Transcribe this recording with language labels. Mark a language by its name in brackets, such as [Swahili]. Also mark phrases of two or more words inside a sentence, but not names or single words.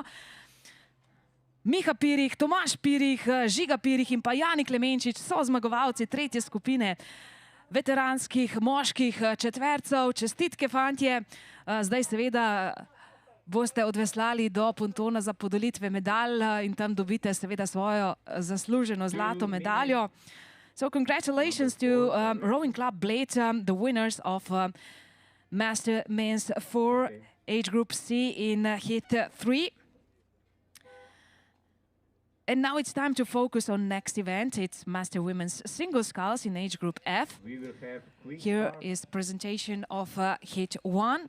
[Slovenian] Miha Pirih, Tomaž Pirih, Žiga Pirih in pa Jani Klemenčič so zmagovalci tretje skupine veteranskih moških četvercev. Čestitke, fantje. Zdaj seveda boste odveslali do pontona za podelitve medalj in tam dobite seveda svojo zasluženo zlato medaljo. [English] So congratulations to Rowing Club Bled, the winners of Master Men's 4 age group C in heat 3. And now it's time to focus on next event. It's Master Women's Single Sculls in age group F. Here is presentation of heat 1.